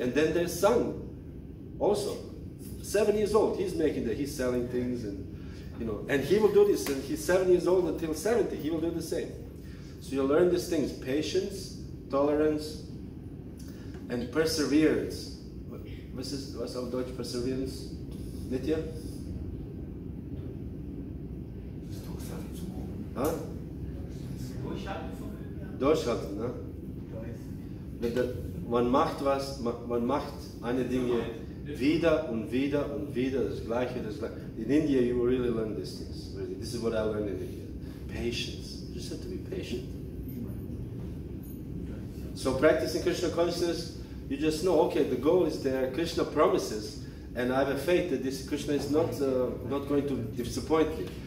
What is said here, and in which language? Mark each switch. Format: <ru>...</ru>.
<en>And then their son, also, 7 years old, he's selling things, and you know, and he will do this, and he's 7 years old until 70, he will do the same. So you learn these things: patience, tolerance, and perseverance.</en> <de>Was auf Deutsch Perseverance? Nitya? Huh? Durchhalten, ne? Man macht was, man macht eine Dinge wieder und wieder und wieder, das Gleiche.</de> <en>In India, you will really learn these things. Really. This is what I learned in India. Patience. You just have to be patient. So practicing Krishna consciousness, you just know, okay, the goal is there, Krishna promises, and I have a faith that this Krishna is not going to disappoint me.</en>